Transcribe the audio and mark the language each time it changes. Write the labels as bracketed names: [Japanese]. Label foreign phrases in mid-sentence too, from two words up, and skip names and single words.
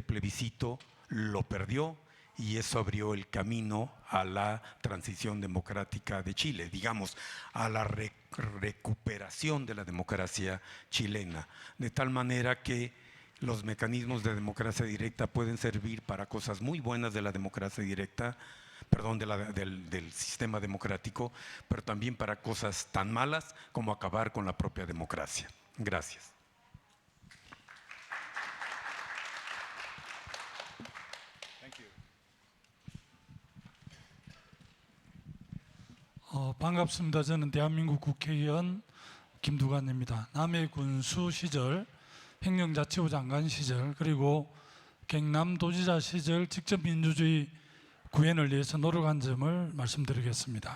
[Spanish] plebiscito lo perdió, y eso abrió el camino a la transición democrática de Chile, digamos, a la recuperación de la democracia chilena, de tal manera que los mecanismos de democracia directa pueden servir para cosas muy buenas de la democracia directa, perdón, del sistema democrático, pero también para cosas tan malas como acabar con la propia democracia. Gracias. [Korean] 반갑습니다. 저는 대한민국 국회의원 김두관입니다. 남해 군수 시절, 행정자치부 장관 시절, 그리고 경남도지사 시절 직접 민주주의 구현을 위해서 노력한 점을 말씀드리겠습니다.